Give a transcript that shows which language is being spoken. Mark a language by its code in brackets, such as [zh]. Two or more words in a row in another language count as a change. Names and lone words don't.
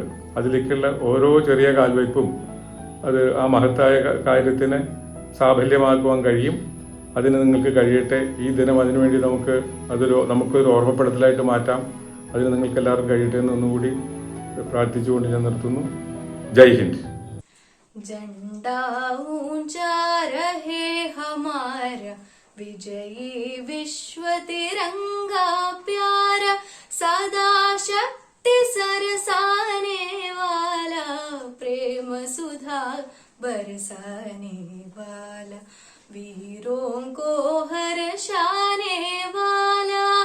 [ml] അതിലേക്കുള്ള ഓരോ ചെറിയ കാൽവയ്പും അത് ആ മഹത്തായ കാര്യത്തിന് സാഫല്യമാക്കുവാൻ കഴിയും. അതിന് നിങ്ങൾക്ക് കഴിയട്ടെ. ഈ ദിനം അതിനുവേണ്ടി നമുക്കൊരു ഓർമ്മപ്പെടുത്തലായിട്ട് മാറ്റാം. അതിന് നിങ്ങൾക്ക് എല്ലാവർക്കും കഴിയട്ടെ എന്ന് ഒന്നുകൂടി പ്രാർത്ഥിച്ചുകൊണ്ട് ഞാൻ നിർത്തുന്നു. [hi] जय हिंद. झंडा ऊंचा रहे हमारा, विजयी विश्व तिरंगा प्यारा, सदा शक्ति सरसाने वाला, प्रेम सुधा बरसाने वाला, वीरों को हर्षाने वाला,